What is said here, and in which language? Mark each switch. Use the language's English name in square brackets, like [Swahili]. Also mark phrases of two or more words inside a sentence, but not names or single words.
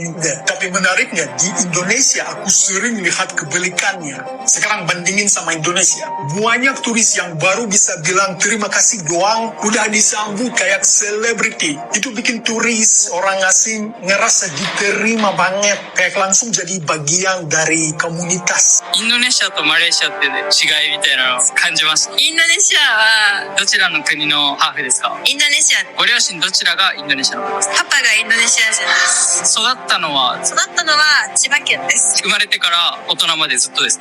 [Indonesian] Tapi menariknya di Indonesia aku sering lihat kebalikannya. Sekarang bandingin sama Indonesia, banyak turis yang baru bisa bilang terima kasih doang udah disambut kayak selebriti. Itu bikin turis orang asing ngerasa diterima banget, kayak langsung jadi bagian dari komunitas. [Japanese] インドネシアとマレーシアって違いみたいなのを感じました。インドネシアはどちらの国のハーフですか？インドネシア。ご両親どちらがインドネシアの方ですか？パパがインドネシア人です。育ったのは千葉県です。生まれてから大人までずっとですか？